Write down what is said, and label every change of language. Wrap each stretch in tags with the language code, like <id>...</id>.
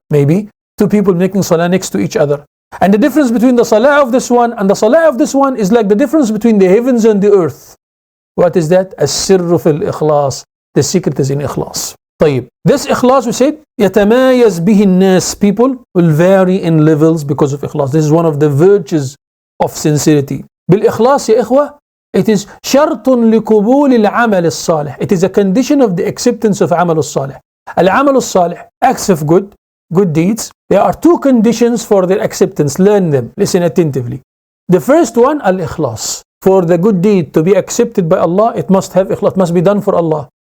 <en>Maybe two people making salah next to each other. And the difference between the salah of this one and the salah of this one is like the difference between the heavens and the earth. What is that? As-sirru fil ikhlas. The secret is in ikhlas. طيب. This ikhlas, we said,</en> <ar>يتمايز به الناس.</ar> <en>People will vary in levels because of ikhlas. This is one of the virtues of sincerity.</en> <ar>بالإخلاص يا إخوة,</ar> <en>it is</en> <ar>شرط لقبول العمل الصالح.</ar> <en>It is a condition of the acceptance of</en> <ar>عمل الصالح. العمل الصالح,</ar> <en>acts of good deeds. There are two conditions for their acceptance. Learn them. Listen attentively. The first one, al-ikhlas. For the good deed to be accepted by Allah, it must have ikhlas. It must be done for Allah.</en>